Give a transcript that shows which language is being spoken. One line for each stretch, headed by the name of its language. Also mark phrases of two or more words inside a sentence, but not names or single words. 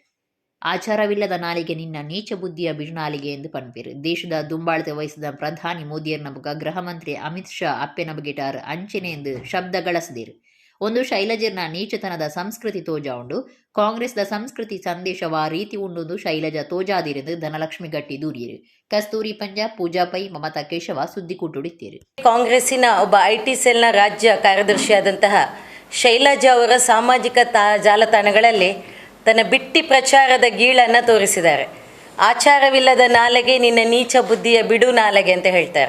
Kannada: ಆಚಾರವಿಲ್ಲದ ನಾಲಿಗೆ ನಿನ್ನ ನೀಚ ಬುದ್ಧಿಯ ಬಿರುನಾಲಿಗೆ
Tulu: ಎಂದು ಪನ್ಪೇರು. ದೇಶದ ದುಂಬಾಳತೆ ವಹಿಸಿದ ಪ್ರಧಾನಿ ಮೋದಿಯರ್ನ ಬಗ ಗೃಹ ಮಂತ್ರಿ ಅಮಿತ್ ಶಾ ಅಪ್ಪೆನ ಬಗೆಟಾರ್ ಅಂಚೆನೆ ಎಂದು ಶಬ್ದ ಗಳಸಿದರು. ಒಂದು ಶೈಲಜರ್ನ ನೀಚತನದ ಸಂಸ್ಕೃತಿ ತೋಜಾ ಉಂಡು. ಕಾಂಗ್ರೆಸ್ದ ಸಂಸ್ಕೃತಿ ಸಂದೇಶವ ರೀತಿ ಉಂಡು ಶೈಲಜಾ ತೋಜಾದಿರೆಂದು ಧನಲಕ್ಷ್ಮಿ ಗಟ್ಟಿ ದೂರಿಯರು. ಕಸ್ತೂರಿ ಪಂಜಾಬ್, ಪೂಜಾ ಪೈ, ಮಮತಾ ಕೇಶವ ಸುದ್ದಿಕೂಟುಡಿತ್ತೇರು.
Kannada: ಕಾಂಗ್ರೆಸ್ಸಿನ ಒಬ್ಬ ಐಟಿ ಸೆಲ್ನ ರಾಜ್ಯ ಕಾರ್ಯದರ್ಶಿಯಾದಂತಹ ಶೈಲಜಾ ಅವರ ಸಾಮಾಜಿಕ ಜಾಲತಾಣಗಳಲ್ಲಿ ತನ್ನ ಬಿಟ್ಟಿ ಪ್ರಚಾರದ ಗೀಳನ್ನು ತೋರಿಸಿದ್ದಾರೆ. ಆಚಾರವಿಲ್ಲದ ನಾಲಗೆ ನಿನ್ನ ನೀಚ ಬುದ್ಧಿಯ ಬಿಡು ನಾಲಗೆ ಅಂತ ಹೇಳ್ತಾರೆ.